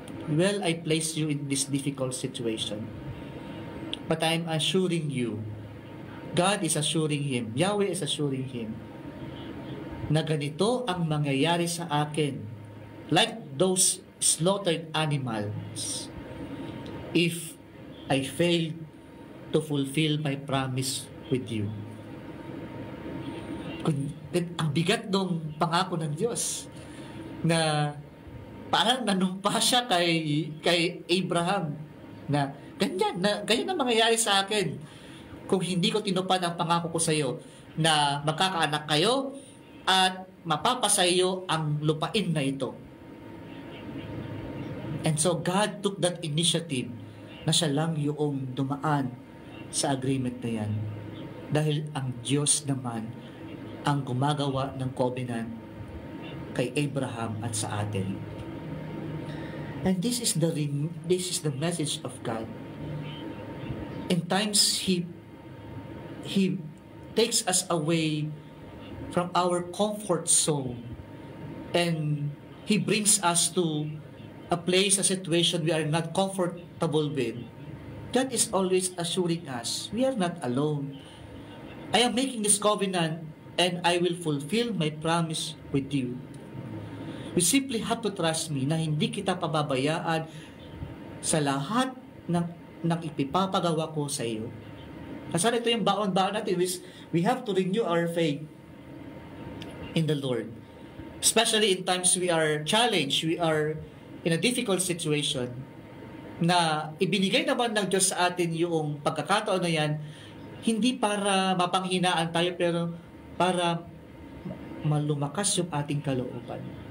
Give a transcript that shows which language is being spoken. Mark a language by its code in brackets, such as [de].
[en] Well, I place you in this difficult situation. But I'm assuring you, God is assuring him, Yahweh is assuring him, [tl] na ganito ang mangyayari sa akin, [en] like those slaughtered animals, if I fail to fulfill my promise with you. [tl] Ang bigat ng pangako ng Diyos na parang nanumpa siya kay Abraham na ganyan na mangyayari sa akin kung hindi ko tinupad ang pangako ko sa iyo na magkakaanak kayo at mapapasayo ang lupain na ito. [en] And so God took that initiative [tl] na siya lang yung dumaan sa agreement na yan. Dahil ang Diyos naman ang gumagawa ng covenant kay Abraham at sa atin. [en] And this is the message of God. In times He takes us away from our comfort zone, and He brings us to a place, a situation we are not comfortable with. God is always assuring us, we are not alone. I am making this covenant and I will fulfill my promise with you. You simply have to trust me [tl] na hindi kita pababayaan sa lahat ng ipipapagawa ko sa iyo. Kasi ito yung baon-baon natin, [en] we have to renew our faith in the Lord. Especially in times we are challenged, we are in a difficult situation, [tl] na ibinigay naman ng Diyos sa atin yung pagkakataon na yan, hindi para mapanghinaan tayo, pero para malumakas yung ating kalooban.